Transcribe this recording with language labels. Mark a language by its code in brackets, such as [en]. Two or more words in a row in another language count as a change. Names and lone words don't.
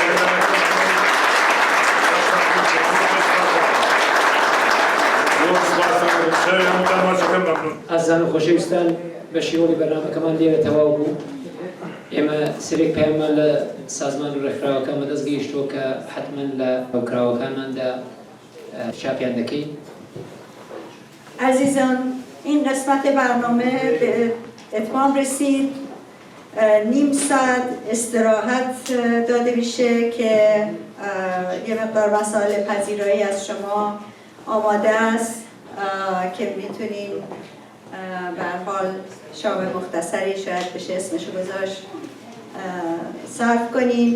[ckb] ئازان و خۆشەویستان بە شیوەی بەرنامەکەمان لێرە تەواو بوو. ئێمە سرێک پەیامان لە سازمان و ڕێکخراوەکانمە دەستگەیشتووە کە حتمما لە هاوکراوەکانماندا چاپیان دەکەین. [fa] عزیزان، این قسمت برنامه به اتمام رسید. نیم ساعت استراحت داده میشه که یه مقدار مسائل پذیرایی از شما آماده است که میتونین به هر حال شام مختصری شاید بشه اسمشو گذاشت صرف کنین.